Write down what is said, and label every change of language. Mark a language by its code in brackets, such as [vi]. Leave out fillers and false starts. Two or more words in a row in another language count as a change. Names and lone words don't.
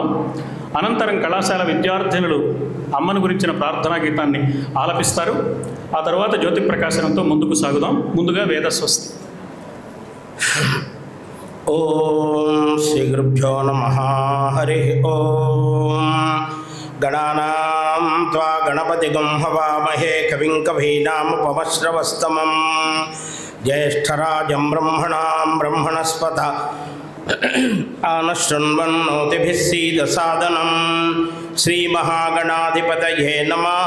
[te] అనంతరం కళాశాల విద్యార్థినులు అమ్మను గురించిన ప్రార్థనా గీతాన్ని ఆలపిస్తారు. ఆ తర్వాత జ్యోతి ప్రకాశనంతో ముందుకు సాగుదాం. ముందుగా వేద స్వస్తి. [sa] ఓం శ్రీ గురుభ్యో నమః. హరి ఓం. గణానాం त्वा गणपतिगं हवामहे कविं कवीनामुपमश्रवस्तमं ज्येष्ठराजं ब्रह्मणां ब्रह्मणस्पत आनशृण्वन्नोतिभिः सीदसादनं श्रीमहागणाधिपतये नमः।